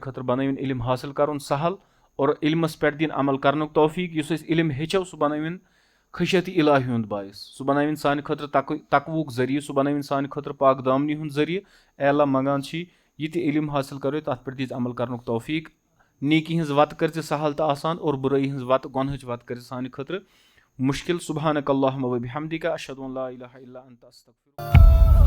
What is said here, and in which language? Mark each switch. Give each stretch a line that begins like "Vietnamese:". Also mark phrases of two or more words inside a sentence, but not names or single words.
Kashmiri: خٲطرٕ بنٲوِنۍ علم حٲصِل کرُن سہل اور علمس پٮ۪ٹھ دِنۍ عمل کرنُک توفیٖق یُس أسۍ علم ہیٚچھو سُہ بنٲوِنۍ خشیت الٰہی ہُنٛد باعث سُہ بنٲوِنۍ سانہِ خٲطرٕ تقوُک ذٔریعہٕ سُہ بنٲوِنۍ سانہِ خٲطرٕ پاک دامنی ہُنٛد ذٔریعہٕ اے اللہ منگان چھی یہِ تہِ علم حٲصِل کرو تتھ پٮ۪ٹھ دِژ عمل کرنُک توفیٖق نیکی ہٕنٛز وتہٕ کٔرۍ ژٕ سہل تہٕ آسان اور بُرٲیی ہٕنٛز وتہٕ گۄنہٕچ وتہٕ کٔرۍ ژٕ سانہِ خٲطرٕ مُشکِل
Arabic: سبحانک اللہُمہ وبحمدک اشہدُ ان لا اِلہَ اِلا انت استغفرک